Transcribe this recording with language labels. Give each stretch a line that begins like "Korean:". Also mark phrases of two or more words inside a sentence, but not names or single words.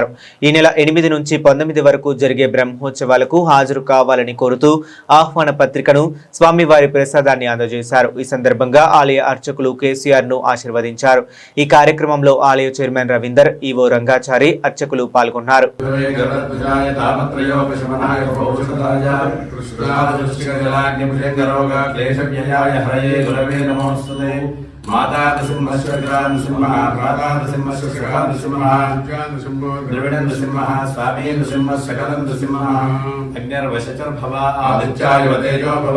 Telugu: ఈ నెల 8 నుంచి 19 వరకు జరిగే బ్రహ్మోత్సవాలకు హాజరు కావాలని కోరుతూ ఆహ్వాన పత్రికను స్వామివారి ప్రసాదాన్ని అందజేశారు. ఈ సందర్భంగా ఆలయ అర్చకులు కేసీఆర్ ను ఆశీర్వదించారు. ఈ కార్యక్రమంలో ఆలయ చైర్మన్ రవీందర్, ఈవో రంగాచారి, అర్చకులు పాల్గొన్నారు.
Sanskrit: गुरवे नमोस्तुते माता नृसिंहस्य नृसिंहः भ्राता नृसिंहस्य नृसिंहः द्रविण नृसिंहः स्वामी नृसिंहः सकलं नृसिंहः अग्निर्वशचर्भव आदित्याय तेजो भव